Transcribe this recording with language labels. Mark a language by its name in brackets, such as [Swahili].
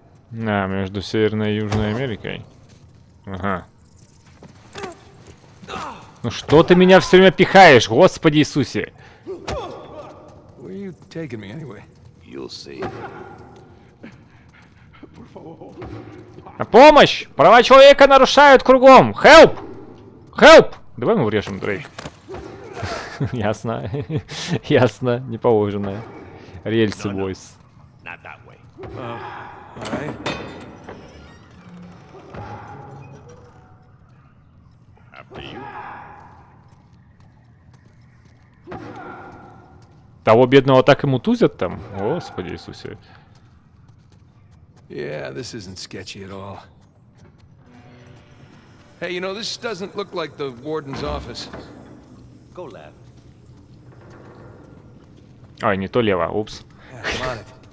[Russian] Между Северной и Южной Америкой. Ага. Ну что ты меня все время пихаешь, Господи Иисусе? [English] Where are you taking me anyway? You'll see. [Russian] На помощь! Права человека нарушают кругом! [English] Help! Help! [Russian] Давай мы врежем, Дрейк. Ясно. Ясно, не положено. Рельсы, бойс. [English] Not that way. All right. After you. [Russian] Того бедного так и мутузят там? Господи Иисусе. [English] Yeah, this isn't sketchy at all. Hey, you know, this doesn't look like the warden's office. Go left. [Russian] Ой, не то лево, упс. [English] Yeah, I'm on it.